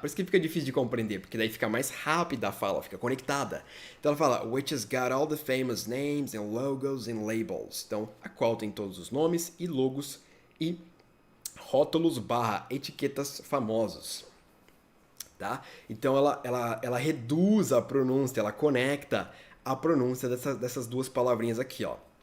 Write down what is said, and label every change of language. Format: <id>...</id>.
<pt>Por isso que fica difícil de compreender, porque daí fica mais rápida a fala, fica conectada. Então ela fala,</pt> <en>which has got all the famous names and logos and labels.</en> <pt>Então, a qual tem todos os nomes e logos e rótulos / etiquetas famosos. Tá? Então ela reduz a pronúncia, ela conecta a pronúncia dessas duas palavrinhas aqui, ó.</pt>